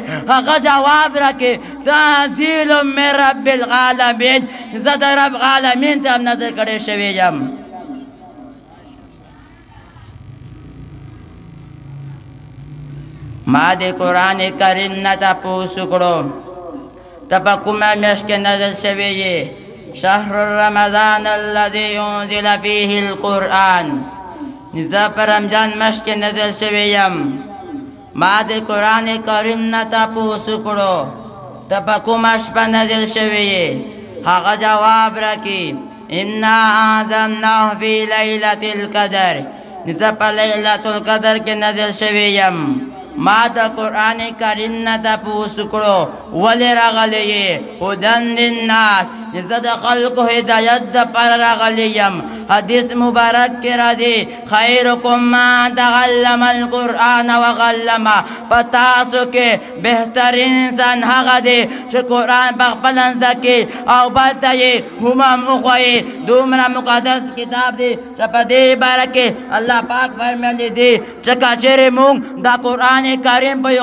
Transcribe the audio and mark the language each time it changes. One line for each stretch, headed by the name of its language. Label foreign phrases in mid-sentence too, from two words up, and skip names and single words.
Pashto: هغه جواب راکړي:
Arabic: تنزیل من رب العالمین.
Pashto: زه د
Arabic: رب العالمین
Pashto: ته نازل کړی شوی یم. ما د قرآن کریم نه تپوس کړو ته په کومه میاشت کې نازل شوی یې؟
Arabic: شهر رمضان الذي انزل فيه القرآن.
Pashto: زه په رمضان میاشت کې نازل شوی یم. ما د قرآن کریم نه تپوس کړو ته په کومه شپه نازل شوی یې؟ هغه جواب راکړي:
Arabic: انا انزلناه فی لیلة القدر.
Pashto: زه په لیلة القدر کې نازل شوی یم. ما د قرآن کریم نه تپوس کړو ولې راغلی یې؟
Arabic: هدی للناس.
Pashto: زه د خلکو هدایت دپاره راغلی یم. حدیث مبارک کې راځي:
Arabic: خیرکم من تعلم القرآن وعلمه.
Pashto: په تاسو کې بهترین انسان هغه دی چې قرآن په خپله زده کړي او بل ته یې هم وښایي. دومره مقدس کتاب دی چې په دې باره کې الله پاک فرمایلی دی چې که چېرې موږ دا قرآن کریم په یو